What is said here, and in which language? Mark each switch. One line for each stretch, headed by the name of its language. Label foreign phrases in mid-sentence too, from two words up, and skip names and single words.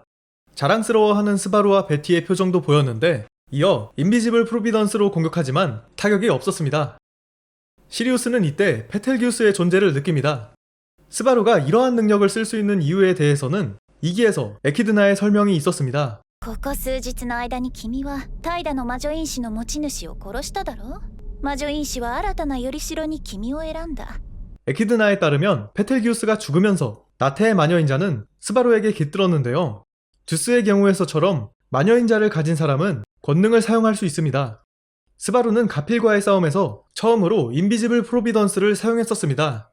Korean: 자랑스러워하는 스바루와 베티의 표정도 보였는데 이어 인비지블 프로비던스로 공격하지만 타격이 없었습니다. 시리우스는 이때 페텔기우스의 존재를 느낍니다. 스바루가 이러한 능력을 쓸 수 있는 이유에 대해서는 2기에서 에키드나의 설명이 있었습니다.
Japanese: ここ数日の間に君は怠惰の魔女因子の持ち主を殺しただろう。魔女因子は新たなよりしろに君を選んだ。
Korean: 에키드나에 따르면 페텔기우스가 죽으면서 나테의 마녀인자는 스바루에게 깃들었는데요. 듀스의 경우에서처럼 마녀인자를 가진 사람은 권능을 사용할 수 있습니다. 스바루는 가필과의 싸움에서 처음으로 인비지블 프로비던스를 사용했었습니다.